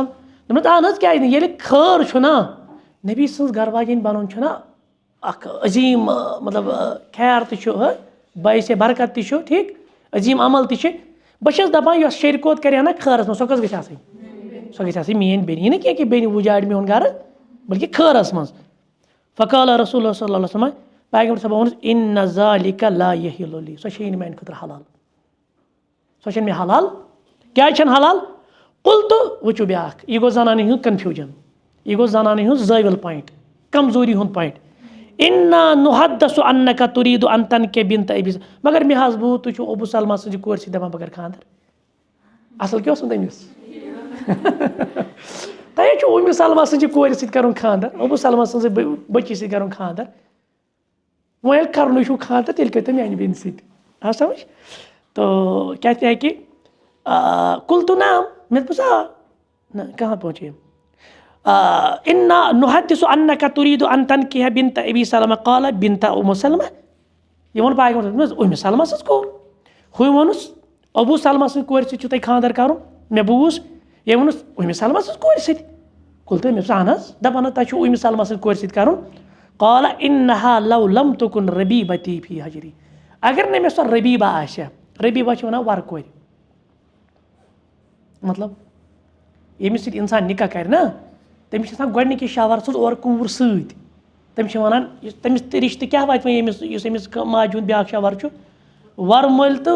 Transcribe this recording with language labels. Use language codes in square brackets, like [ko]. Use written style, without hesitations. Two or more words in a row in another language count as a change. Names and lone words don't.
[ks] دوٚپمَس اہن حظ کیٛازِ نہٕ, ییٚلہِ خٲر چھُ نا, نبی سٕنٛز گرٕ واجٮ۪ن بَنُن چھُنہ اکھ عظیٖم, مطلب خیر تہِ چھُ, باعث برکت تہِ چھُ, ٹھیٖک, عظیٖم عمل تہِ چھِ. بہٕ چھَس دَپان یۄس شریکوت کَرِ ہا نا خٲرَس منٛز, سۄ کۄس گژھِ آسٕنۍ, سۄ گژھِ آسٕنۍ میٛٲنۍ بیٚنہِ. یہِ نہٕ کینٛہہ کہِ بیٚنہِ وُجاڑِ میون گرٕ, بلکہِ خٲرَس منٛز. [ar] فقال رسول اللہ صلی اللہ علیہ وسلم, [ks] پیغمبر صٲبن ووٚنُس [ar] اِنَّ ذالِکَ لا یحِلُّ لی, [ks] سۄ چھےٚ نہٕ میانہِ خٲطرٕ حلال, سۄ چھَنہٕ مےٚ حلال. کیٛازِ چھَنہٕ حلال؟ قُلتُ, وٕچھِو بیٛاکھ, یہِ گوٚو زنانن ہُنٛد کنفیوٗجن, یہِ گوٚو زنانن ہُنٛد زٲوِل پویِنٹ, کمزوٗری ہُنٛد پویِنٹ. [ar] اِنَّا نُحَدَّثُ عَنَّکَ تُریٖدُ أَن تَنکِحَ بِنتَ أبی, [ks] مگر مےٚ حظ بوٗز تُہۍ چھِو ابوٗ سلما سٕنٛزِ کورِ سۭتۍ دَپان بہٕ کَرٕ خانٛدر. اَصٕل کیٛاہ اوسمُت تٔمِس, تۄہے چھُو اُمہِ سلما سٕنٛزِ کورِ سۭتۍ کَرُن خانٛدر, ابوٗ سلما سٕنٛزِ بٔچی سۭتۍ کَرُن خانٛدر. وۄنۍ ییٚلہِ کَرنُے چھُو خانٛدر تیٚلہِ کٔرۍتو میٛانہِ بیٚنہِ سۭتۍ. آو سمجھ؟ تو کیٛاہ تہِ ہیٚکہِ. [ar] قُلتُ نعم, [ks] مےٚ دوٚپُس آ. [ur] نہ کہاں پہنچے. [ar] اِنَّا نُحَدِّثُ عَنَّکَ تُریٖدُ أن تَنکِحَ بِنتَ أبی سلمہ قال بِنتَ أُمُ سلمہ, [ks] یہِ ووٚن پیغمبر صٲبَس, اُمہِ سلما سٕنٛز کوٗر. ہُہ ووٚنُس ابوٗ سلما سٕنٛزِ کورِ سۭتۍ چھُو تۄہہِ خانٛدر کَرُن, مےٚ بوٗز. ییٚمۍ ووٚنُس اُمہِ سلما سٕنٛز کورِ سۭتۍ. قُلتُ مےٚ دوٚپُس اہن حظ, دَپان حظ تۄہہِ چھُو اُمہِ سلما سٕنٛزِ کورِ سۭتۍ کَرُن. [ar] قال إنها لو لم تكن ربيبتي في حجري [ks] اگر نہ مےٚ سۄ ربیٖبہ آسہِ ہا ربیٖبہ چھِ وَنان وَرٕ کورِ مطلب ییٚمِس سۭتۍ اِنسان نِکاح کَرِ نا تٔمِس چھِ آسان گۄڈنِکِس شاوَرَس منٛز اورٕ کوٗر سۭتۍ تٔمِس چھِ وَنان تٔمِس تہِ رِشتہٕ کیٛاہ واتہِ وۄنۍ ییٚمِس یُس أمِس ماجہِ ہُنٛد بیٛاکھ شاوَر چھُ وَرٕ مٲلۍ تہٕ